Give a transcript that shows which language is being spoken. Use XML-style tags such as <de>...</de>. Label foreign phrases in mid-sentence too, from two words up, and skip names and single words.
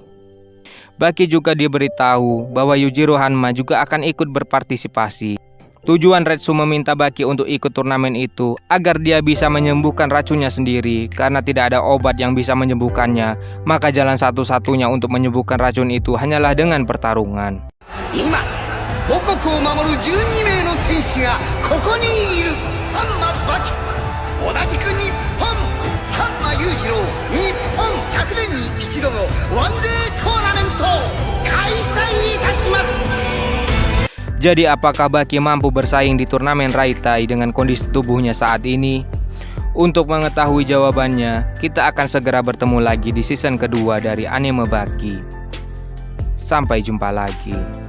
<id>Baki juga diberitahu bahwa Yujiro Hanma juga akan ikut berpartisipasi. Tujuan Retsu meminta Baki untuk ikut turnamen itu agar dia bisa menyembuhkan racunnya sendiri. Karena tidak ada obat yang bisa menyembuhkannya, maka jalan satu-satunya untuk menyembuhkan racun itu hanyalah dengan pertarungan.</id> <ja>今母国を守る12名の戦士がここにいる。ハンマバキ、同じく日本、ハンマ裕次郎、日本100年に一度のワンデートーナメント開催いたします。</ja> <id>Jadi apakah Baki mampu bersaing di turnamen Raitai dengan kondisi tubuhnya saat ini? Untuk mengetahui jawabannya, kita akan segera bertemu lagi di season kedua dari anime Baki. Sampai jumpa lagi.</id>